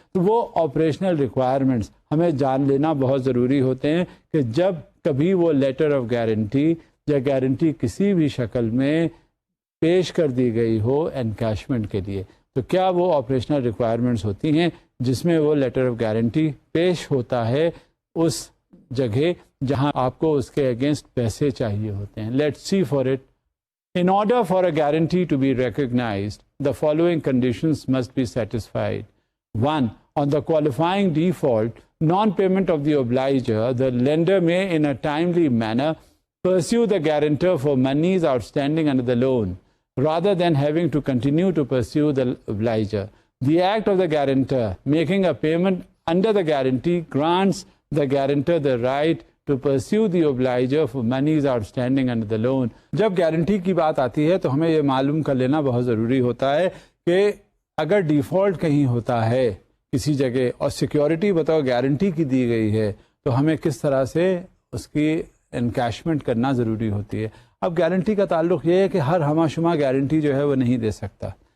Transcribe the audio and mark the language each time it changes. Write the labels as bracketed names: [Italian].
[Urdu] تو وہ operational requirements ہمیں جان لینا بہت ضروری ہوتے ہیں کہ جب کبھی وہ لیٹر آف گارنٹی یا گارنٹی کسی بھی شکل میں پیش کر دی گئی ہو انکیشمنٹ کے لیے تو کیا وہ آپریشنل ریکوائرمنٹس ہوتی ہیں جس میں وہ لیٹر آف گارنٹی پیش ہوتا ہے اس جگہ جہاں آپ کو اس کے اگینسٹ پیسے چاہیے ہوتے ہیں. [English] Let's see for it. In order for a guarantee to be recognized, the following conditions must be satisfied. 1. On the qualifying default, non-payment of the obliger, the lender may in a timely manner pursue the guarantor for monies outstanding under the loan. rather than having to continue to pursue the obliger. The act of the guarantor making a payment under the guarantee grants the guarantor the right to pursue the obliger for monies outstanding under the loan. [Urdu] جب guarantee کی بات آتی ہے تو ہمیں یہ معلوم کر لینا بہت ضروری ہوتا ہے کہ اگر ڈیفالٹ کہیں ہوتا ہے کسی جگہ اور سیکیورٹی بطور گارنٹی کی دی گئی ہے تو ہمیں کس طرح سے اس کی انکیشمنٹ کرنا ضروری ہوتی ہے. اب گارنٹی کا تعلق یہ ہے کہ ہر ہمہ شمہ گارنٹی جو ہے وہ نہیں دے سکتا.